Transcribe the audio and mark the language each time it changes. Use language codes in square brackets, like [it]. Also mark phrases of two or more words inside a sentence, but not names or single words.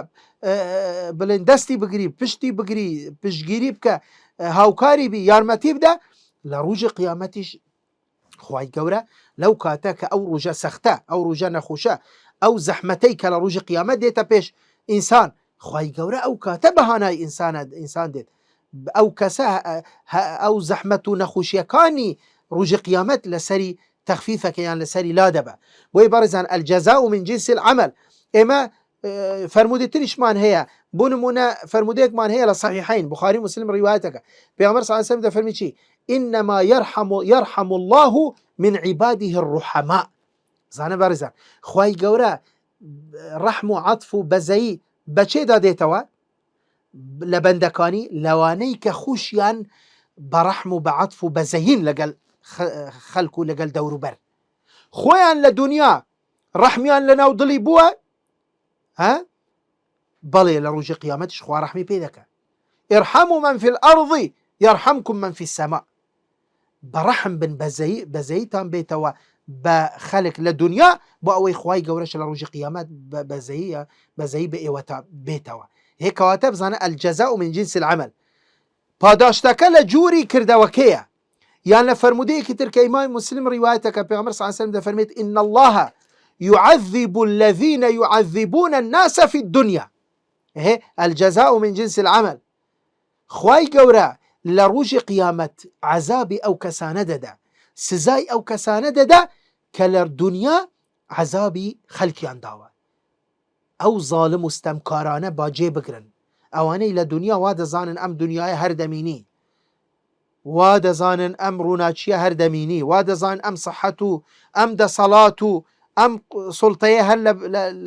[ckb] بڵێن دەستی بگری، پشتی بگری، پشتگیری بکە، هاوکاری بی، یارمەتی بدە، لە ڕۆژی قیامەتیش خوای گەورە لەو کاتە کە ئەو ڕۆژە سەختە، ئەو ڕۆژە نەخۆشە، ئەو زەحمەتەی کە لە ڕۆژی قیامەت دێتە پێش ئینسان، خوای گەورە ئەو کاتە بەهانای ئینسان دێت، ئەو کەسە ئەو زەحمەت و نەخۆشیەکانی ڕۆژی قیامەت لەسەری تەخفیفەکە یان لەسەری لا دەبە. بۆی بەڕێزان [ar] ئەلجەزاء من جنس العمل. [ckb] ئێمە فرمودی تریشمان هەیە، بۆ نمونە فرمودەیەکمان هەیە لە صحیحین بخاری مسلم ڕیوایەتەکە، پێغەمبەر [ar] صلی الله علیه و سلم [ckb] دەفەرمی چی؟ [ar] إنما يرحم الله من عباده الرحماء. [ckb] زانە بەڕێزان خوای گەورە ڕەحم و عەطف و بەزەیی بەچێدا دێتەوە؟ لە بەندەکانی لەوانەی کە خوشیان بە ڕەحم و بە عەطف و بەزەیین لەگەڵ خەڵک و لەگەڵ دەوروبەر، خۆیان لە دنیا ڕەحمیان لەناو دڵی بووە، بەڵێ لە ڕۆژی قیامەتیش خوا ڕەحمی پێ دەکە. [ar] ارحموا من في الأرض يرحمكم من في السماء. [ckb] بەڕەحم بن، بەزەییتان بێتەوە بە خەڵک لە دنیا بۆ ئەوەی خوای گەورەش لە ڕۆژی قیامەت بەزەیی بە ئێوە بێتەوە. هێ کەواتە بزانە [ar] ئەلجەزاء من جنس العمل. [ckb] پاداشتەکە لە جووری کردەوەکەیە، یان لە فرمودەیەکی تر کە ئیمام مسلم ڕیوایەتەکە پێغەمبەر [ar] صلی الله علیه و سلم [ckb] دەفەرمێت [ar] إن الله يعذب الذين يعذبون الناس في الدنيا. هێ الجزاء من جنس العمل. [ckb] خوای گەورە لە ڕۆژی قیامەت عەزابی ئەو کەسانە دەدا، سزای ئەو کەسانە دەدا کە لە دنیا عەزابی خەڵکیان داوە. ئەو زاڵم و ستەمکارانە باجێ بگرن، ئەوانەی لە دنیا وا دەزانن ئەم دنیای هەردەمینی، وا دەزانن ئەم ڕووناچیە هەردەمینی، وا دەزانن ئەم سەحەت و ئەم دەسەڵات و ئەم سوڵتەیە هەر لە